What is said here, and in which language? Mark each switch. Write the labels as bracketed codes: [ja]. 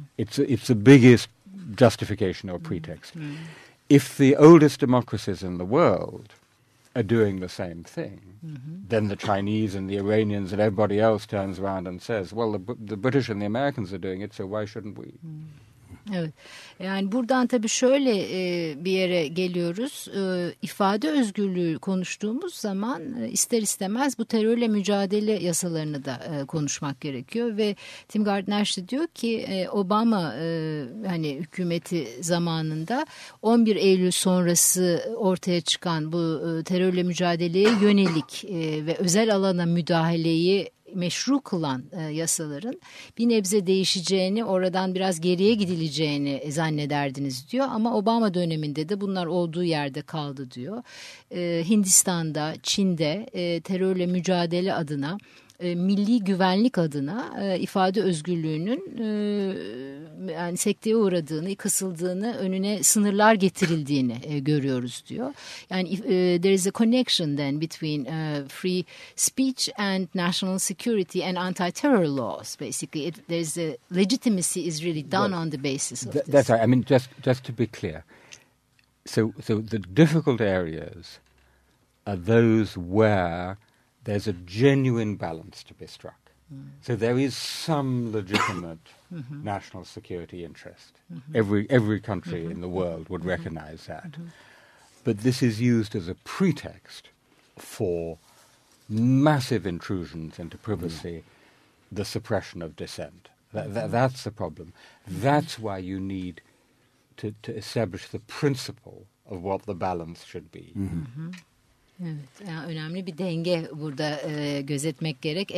[en] It's the biggest justification or pretext. If the oldest democracies in the world are doing the same thing, then the Chinese and the Iranians and everybody else turns around and says, well, the British and the Americans are doing it, so why shouldn't we? [tr] Evet, yani buradan tabii şöyle bir yere geliyoruz. İfade özgürlüğü konuştuğumuz zaman ister istemez bu terörle mücadele yasalarını da konuşmak gerekiyor. Ve Tim Gardner işte diyor ki Obama hani hükümeti zamanında 11 Eylül sonrası ortaya çıkan bu terörle mücadeleye yönelik ve özel alana müdahaleyi meşru kılan yasaların bir nebze değişeceğini, oradan biraz geriye gidileceğini zannederdiniz diyor. Ama Obama döneminde de bunlar olduğu yerde kaldı diyor. Hindistan'da, Çin'de terörle mücadele adına, milli güvenlik adına ifade özgürlüğünün yani sekteye uğradığını, kısıldığını, önüne sınırlar getirildiğini görüyoruz diyor. [en] Yani there is a connection then between free speech and national security and anti-terror laws basically. There is a legitimacy is really done on the basis of this. That's right. I mean, just to be clear. So the difficult areas are those where there's a genuine balance to be struck. So there is some legitimate national security interest. Every country in the world would recognize that. But this is used as a pretext for massive intrusions into privacy, the suppression of dissent. That's the problem. That's why you need to establish the principle of what the balance should be. [tr] Evet, yani önemli bir denge burada gözetmek gerek.